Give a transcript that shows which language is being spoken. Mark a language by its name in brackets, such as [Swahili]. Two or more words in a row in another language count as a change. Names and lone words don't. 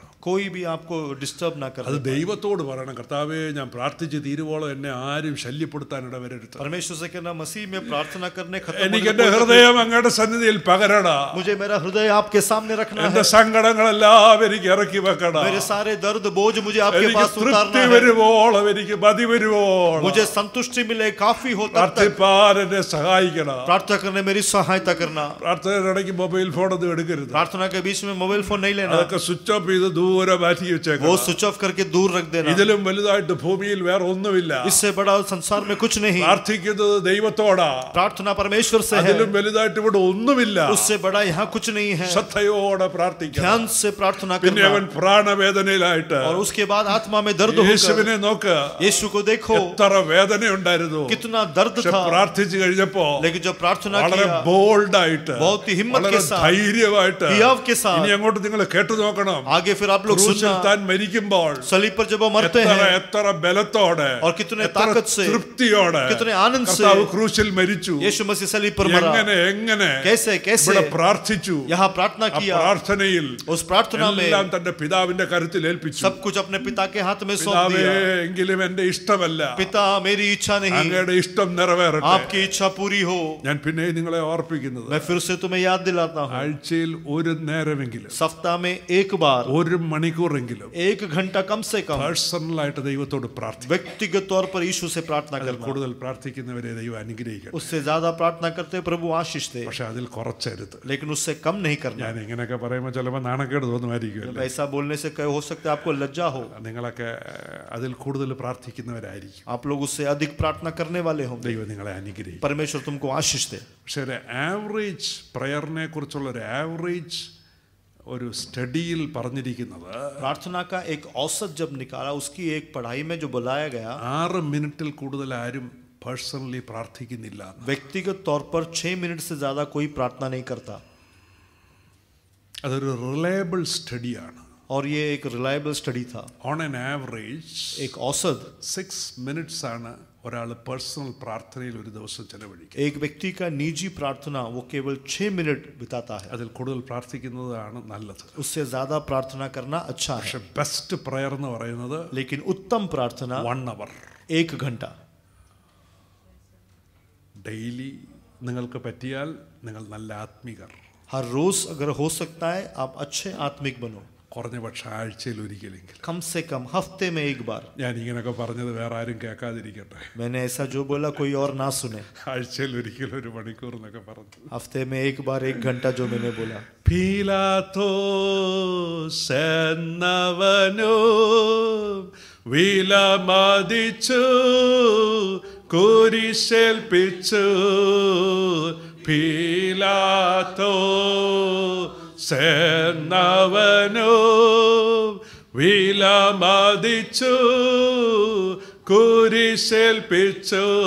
[Hindi] कोई भी आपको डिस्टर्ब ना [Malayalam] അത് [Hindi] करे। [Malayalam] ദൈവത്തോട് പറയണം, കർത്താവേ ഞാൻ പ്രാർത്ഥിച്ച് തീരുവോളം എന്നെ ആരും ശല്യപ്പെടുത്താൻ ഇടവരരുത്. [Hindi] परमेश्वर से कहना, मसीह में प्रार्थना करने खत्म [Malayalam] എനിക്ക് [Hindi] होने [Malayalam] എന്റെ [Hindi] को [Malayalam] ഹൃദയം അങ്ങയുടെ സന്നിധിയിൽ പകരണ. [Hindi] मुझे मेरा हृदय आपके सामने रखना [Malayalam] എന്റെ [Hindi] है। [Malayalam] സങ്കടങ്ങളെല്ലാം എനിക്ക് ഇറക്കി വെക്കണം. [Hindi] मेरे सारे दर्द बोझ मुझे आपके [Malayalam] എനിക്ക് [Hindi] पास [Malayalam] തൃപ്തി [Hindi] उतारना है। [Malayalam] വരുവോളം, എനിക്ക് മതി വരുവോളം [Hindi] मुझे संतुष्टि मिले, काफी हो तब तक [Malayalam] പ്രാർത്ഥിപ്പാൻ എന്നെ സഹായിക്കണം. [Hindi] प्रार्थना करने मेरी सहायता करना। [Malayalam] പ്രാർത്ഥനയുടെ ഇടയ്ക്ക് [English] mobile phone-ഒന്നും [Malayalam] എടുക്കരുത്. [Hindi] प्रार्थना के बीच में [English] mobile phone [Hindi] नहीं लेना, [Malayalam] അതൊക്കെ [English] switch off [Malayalam] ചെയ്ത് ദൂരെ മാറ്റി [Hindi] वो [Malayalam] വെച്ചേക്കണം. [English] switch off [Hindi] करके दूर रख देना। [Malayalam] ഇതിലും വലുതായിട്ട് ഭൂമിയിൽ വേറെ ഒന്നുമില്ല. [Hindi] इससे बड़ा संसार में कुछ नहीं। [Malayalam] പ്രാർത്ഥിക്കുന്നത് ദൈവത്തോടാ. [Hindi] प्रार्थना परमेश्वर से है, [Malayalam] അതിലും വലുതായിട്ട് ഇവിടെ ഒന്നുമില്ല. [Hindi] उससे बड़ा यहाँ कुछ नहीं है। [Malayalam] ശ്രദ്ധയോടെ പ്രാർത്ഥിക്കണം. [Hindi] ध्यान से प्रार्थना [Malayalam] പിന്നെ [Hindi] करना। [Malayalam] അവൻ പ്രാണവേദനയിലായിട്ട് [Hindi] और उसके बाद आत्मा में दर्द होकर [Malayalam] യേശുവിനെ നോക്ക്. [Hindi] यीशु को देखो, [Malayalam] എത്ര വേദന ഉണ്ടായിരുന്നു. [Hindi] कितना दर्द [Malayalam] പക്ഷെ [Hindi] था, [Malayalam] പ്രാർത്ഥിച്ചു കഴിഞ്ഞപ്പോ [Hindi] लेकिन जब प्रार्थना [Malayalam] വളരെ [Hindi] किया [Malayalam] ബോൾഡായിട്ട്, [Hindi] बहुत ही हिम्मत [Malayalam] വളരെ [Hindi] के साथ, [Malayalam] ധൈര്യമായിട്ട്, [Hindi] हियाव के साथ, [Malayalam] ഇനി അങ്ങോട്ട് നിങ്ങൾ കേട്ടു നോക്കണം. [Hindi] आगे फिर आप लोग [Malayalam] ക്രൂശിൽ [Hindi] सुनना, [Malayalam] താൻ മരിക്കുമ്പോൾ [Hindi] सलीब पर जब वो मरते [Malayalam] എത്ര [Hindi] हैं [Malayalam] എത്ര ബലത്തോടെ, [Hindi] और कितने [Malayalam] എത്ര [Hindi] ताकत से, [Malayalam] തൃപ്തിയോടെ [Hindi] कितने आनंद से [Malayalam] കർത്താവ് ക്രൂശിൽ മരിച്ചു. [Hindi] यीशु मसीह सलीब पर मरा। [Malayalam] എങ്ങനെ [Hindi] कैसे कैसे [Malayalam] ഇവിടെ പ്രാർത്ഥിച്ചു. [Hindi] यहाँ प्रार्थना [Malayalam] ആ [Hindi] किया, [Malayalam] പ്രാർത്ഥനയിൽ [Hindi] उस प्रार्थना [Malayalam] എല്ലാം [Hindi] में [Malayalam] തന്റെ പിതാവിന്റെ കരുത്തിൽ ഏൽപ്പിച്ചു. [Hindi] सब कुछ अपने पिता के हाथ में सौंप [Malayalam] പിതാവേ, [Hindi] दिया। [Malayalam] എങ്കിലും എന്റെ ഇഷ്ടമല്ല, [Hindi] पिता मेरी इच्छा नहीं, [Malayalam] അങ്ങയുടെ ഇഷ്ടം നിറവേറട്ടെ. [Hindi] आपकी इच्छा पूरी हो। [Malayalam] ഞാൻ പിന്നെ നിങ്ങളെ ഓർപ്പിക്കുന്നത്, [Hindi] मैं फिर से तुम्हें याद दिलाता हूँ, [Malayalam] ആഴ്ചയിൽ ഒരു നേരമെങ്കിലും, [Hindi] सप्ताह में एक बार, [Malayalam] ഒരു മണിക്കൂറെങ്കിലും [Hindi] 1 घंटा कम से कम [Malayalam] പേഴ്സണലായിട്ട് ദൈവത്തോട് പ്രാർത്ഥിക്കും. [Hindi] व्यक्तिगत तौर पर यीशु से प्रार्थना [Malayalam] അതിൽ [Hindi] करना। [Malayalam] കൂടുതൽ പ്രാർത്ഥിക്കുന്നവരെ ദൈവം അനുഗ്രഹിക്കണം. [Hindi] उससे ज्यादा प्रार्थना करते प्रभु आशीष दे, [Malayalam] പക്ഷെ അതിൽ കുറച്ചരുത്. [Hindi] लेकिन उससे कम नहीं करना। [Malayalam] ഞാൻ ഇങ്ങനെയൊക്കെ പറയുമ്പോൾ ചിലപ്പോൾ നാണക്കേട് തോന്നുമായിരിക്കും. [Hindi] जब ऐसा बोलने से कहीं हो सकता है आपको लज्जा हो, [Malayalam] നിങ്ങളൊക്കെ അതിൽ കൂടുതൽ പ്രാർത്ഥിക്കുന്നവരായിരിക്കും. [Hindi] आप लोग उससे अधिक प्रार्थना करने वाले होंगे। [Malayalam] ദൈവം നിങ്ങളെ അനുഗ്രഹിക്കും. [Hindi] परमेश्वर तुमको आशीष दे। [Malayalam] പക്ഷെ ഒരു [English] average prayer-ിനെ [Malayalam] കുറിച്ചുള്ള ഒരു ആവറേജ് ഒരു സ്റ്റഡിയിൽ പറഞ്ഞിരിക്കുന്നത് [Hindi] प्रार्थना का एक औसत जब निकाला, उसकी एक पढ़ाई में जो बुलाया गया, [Malayalam] 6 മിനിറ്റിൽ കൂടുതൽ ആരും പേഴ്സണലി പ്രാർത്ഥിക്കുന്നില്ല. [Hindi] व्यक्तिगत तौर पर 6 मिनट से ज्यादा कोई प्रार्थना नहीं करता। [Malayalam] അതൊരു [English] reliable study-ആണ്. [Hindi] और ये एक [English] reliable study [Hindi] था। [English] on an average [Hindi] एक औसत [Malayalam] 6 മിനിറ്റ്സ് ആണ് ഒരാൾ പേഴ്സണൽ പ്രാർത്ഥനയിൽ ഒരു ദിവസം ചെലവഴിക്കുക. [Hindi] एक व्यक्ति का निजी प्रार्थना वो केवल 6 मिनट बिताता है। [Malayalam] അതിൽ കൂടുതൽ പ്രാർത്ഥിക്കുന്നതാണ് നല്ലത്. [Hindi] उससे ज्यादा प्रार्थना करना अच्छा है, [Malayalam] പക്ഷെ [English] best prayer [Malayalam] എന്ന് പറയുന്നത് [Hindi] लेकिन उत्तम प्रार्थना [Malayalam] 1 അവർ, [Hindi] 1 घंटा। [Malayalam] ഡെയിലി നിങ്ങൾക്ക് പറ്റിയാൽ നിങ്ങൾ നല്ല ആത്മീകർ. [Hindi] हर रोज अगर हो सकता है आप अच्छे आत्मिक बनो, [Malayalam] കുറഞ്ഞ പക്ഷം ആഴ്ചയിൽ ഒരിക്കലെങ്കിലും. [Hindi] कम से कम हफ्ते में एक बार। [Malayalam] ഞാൻ ഇങ്ങനെയൊക്കെ പറഞ്ഞത് വേറെ ആരും കേൾക്കാതിരിക്കട്ടെ. [Hindi] मैंने ऐसा जो बोला कोई और ना सुने। [Malayalam] ആഴ്ചയിൽ ഒരിക്കൽ 1 മണിക്കൂർ എന്നൊക്കെ പറഞ്ഞു. [Hindi] हफ्ते में एक बार 1 घंटा जो मैंने बोला। [Malayalam] പീലാത്തോസ് എന്നവനും വിലമതിച്ചു കുരിശേൽപ്പിച്ചു. പീലാത്തോസ് എന്നവനും വിലമതിച്ചു കുരിശേൽപ്പിച്ചു.